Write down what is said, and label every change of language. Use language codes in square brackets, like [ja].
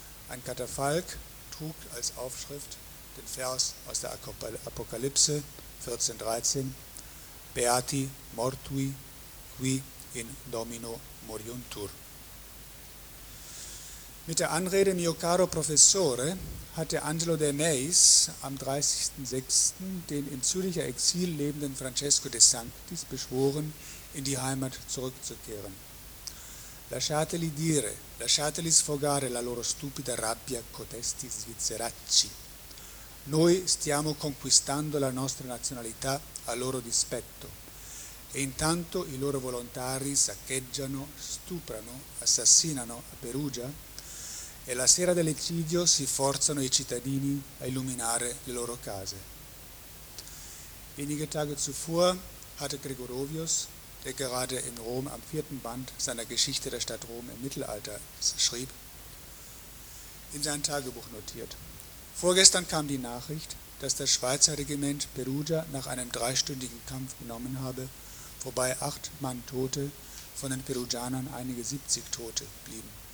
[de] Ein Katafalk trug als Aufschrift den Vers aus der Apokalypse 14,13: [la] Beati mortui qui in domino moriuntur. [de] Mit der Anrede [it] Mio caro professore [de] hatte Angelo De Meis am 30.06. den im Züricher Exil lebenden Francesco de Sanctis beschworen, in die Heimat zurückzukehren. [it] Lasciateli dire, lasciateli sfogare la loro stupida rabbia cotesti svizzeracci. Noi stiamo conquistando la nostra nazionalità a loro dispetto e intanto i loro volontari saccheggiano, stuprano, assassinano a Perugia e la sera dell'eccidio si forzano i cittadini a illuminare le loro case. [de] Wenige Tage zuvor hatte Gregorovius, der gerade in Rom am 4. Band seiner Geschichte der Stadt Rom im Mittelalter schrieb, in sein Tagebuch notiert: Vorgestern kam die Nachricht, dass das Schweizer Regiment Perugia nach einem 3-stündigen Kampf genommen habe, wobei 8 Mann Tote, von den Perugianern einige 70 Tote blieben.